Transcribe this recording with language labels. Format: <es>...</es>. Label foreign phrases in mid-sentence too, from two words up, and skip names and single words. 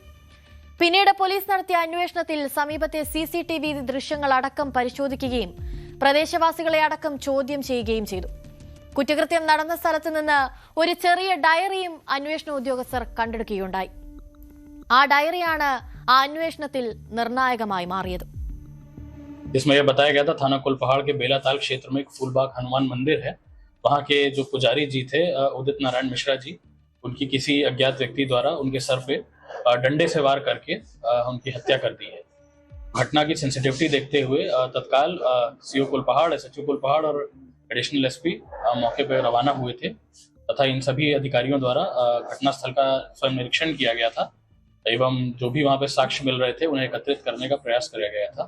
<ml>പിന്നീട് പോലീസ് നടത്തിയ അന്വേഷണത്തിൽ സമീപത്തെ CCTV ദൃശ്യങ്ങൾ അടക്കം പരിശോധിക്കുകയും പ്രദേശവാസികളെ അടക്കം ചോദ്യം ചെയ്യുകയും ചെയ്തു. കുറ്റകൃത്യം നടന്ന സ്ഥലത്ത് നിന്ന് ഒരു ചെറിയ ഡയറിയും അന്വേഷണ ഉദ്യോഗസ്ഥർ കണ്ടെടുക്കുകയുണ്ടായി. ആ ഡയറിയാണ് ആ അന്വേഷണത്തിൽ നിർണായകമായി മാറിയത്.</ml> <hi>इसमें यह बताया गया था थाना कुलपहाड़ के बेलाताल क्षेत्र में एक फूलबाग हनुमान मंदिर है. वहां के जो पुजारी जी थे उदित नारायण मिश्रा जी, उनकी किसी अज्ञात व्यक्ति द्वारा उनके सर पे डंडे से वार करके उनकी हत्या कर दी है. घटना की सेंसिटिविटी देखते हुए तत्काल CO कुलपहाड़, SHO कुलपहाड़ और एडिशनल SP मौके पर रवाना हुए थे तथा इन सभी अधिकारियों द्वारा घटनास्थल का स्वयं निरीक्षण किया गया था एवं जो भी वहां पे साक्ष्य मिल रहे थे उन्हें एकत्रित करने का प्रयास किया गया था.</hi>